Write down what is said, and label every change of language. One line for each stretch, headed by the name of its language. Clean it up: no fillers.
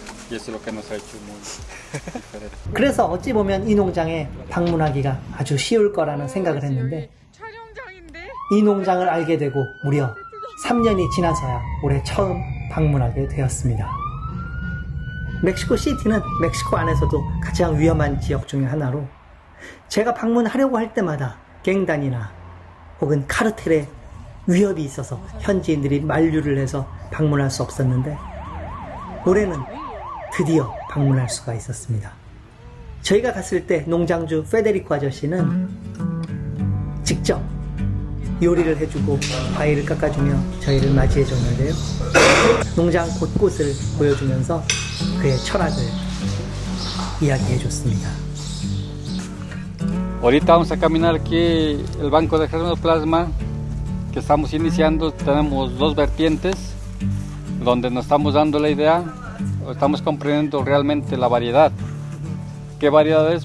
Spanish: Y eso es lo que nos ha hecho muy diferente.
Korean: 그래서 어찌 보면 이 농장에 방문하기가 아주 쉬울 거라는 생각을 했는데 촬영장인데? 이 농장을 알게 되고 무려 3년이 지나서야 올해 처음 방문하게 되었습니다. 멕시코 시티는 멕시코 안에서도 가장 위험한 지역 중에 하나로 제가 방문하려고 할 때마다 갱단이나 혹은 카르텔의 위협이 있어서 현지인들이 만류를 해서 방문할 수 없었는데 올해는 드디어 방문할 수가 있었습니다. 저희가 갔을 때 농장주 페데리코 아저씨는 직접 요리를 해주고 과일을 깎아주며 저희를 맞이해줬는데요. 농장 곳곳을 보여주면서 그의 철학을 이야기해줬습니다.
Spanish: Ahorita vamos a caminar aquí el banco de germoplasma que estamos iniciando. Tenemos dos vertientes donde nos estamos dando la idea, estamos comprendiendo realmente la variedad. ¿Qué variedades?